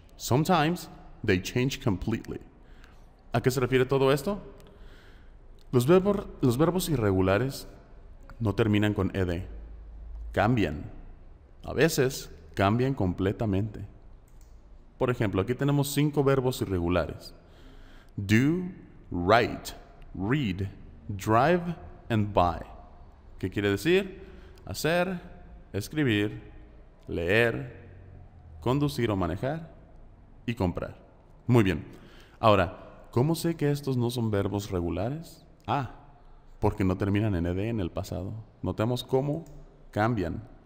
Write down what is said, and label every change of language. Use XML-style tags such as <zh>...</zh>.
<en>Sometimes they change completely.</en> <es>¿A qué se refiere todo esto? Los verbos irregulares no terminan con ed. Cambian. A veces cambian completamente. Por ejemplo, aquí tenemos 5 verbos irregulares.</es> <en>Do, write, read, drive and buy.</en> <es>¿Qué quiere decir? Hacer, escribir, leer, conducir o manejar y comprar. Muy bien. Ahora, ¿cómo sé que estos no son verbos regulares? Porque no terminan en ed en el pasado. Notemos cómo cambian.</es>